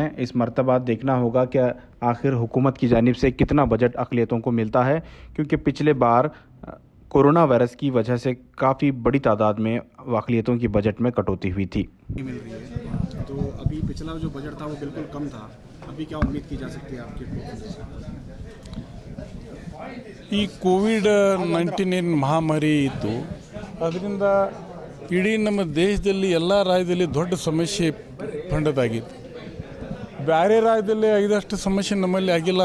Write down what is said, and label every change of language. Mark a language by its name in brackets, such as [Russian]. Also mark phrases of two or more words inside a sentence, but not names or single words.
[Hindi] इस मरतबा देखना होगा कि आखिर हुकूमत की जानिब से कितना बजट अक़लियतों को मिलता है, क्योंकि पिछले बार कोरोना वायरस की वजह से काफ़ी बड़ी तादाद में अक़लियतों की बजट में कटौती हुई थी। मिल रही है तो अभी पिछला जो बजट था वो बिल्कुल कम था, अभी क्या उम्मीद की जा सकती है आपके? [Kannada] ಈ ಕೋವಿಡ್-19 ಮಹಾಮಾರಿ ಇತ್ತು, ಅದರಿಂದ ಇಡೀ ನಮ್ಮ ದೇಶದಲ್ಲಿ ಎಲ್ಲ ರಾಜ್ಯದಲ್ಲಿ ದೊಡ್ಡ ಸಮಸ್ಯೆ ಫಂಡದಾಗಿತ್ತು. ಬೇರೆ ರಾಜ್ಯದಲ್ಲಿ ಆಗಿದಷ್ಟು ಸಮಸ್ಯೆ ನಮ್ಮಲ್ಲಿ ಆಗಿಲ್ಲ.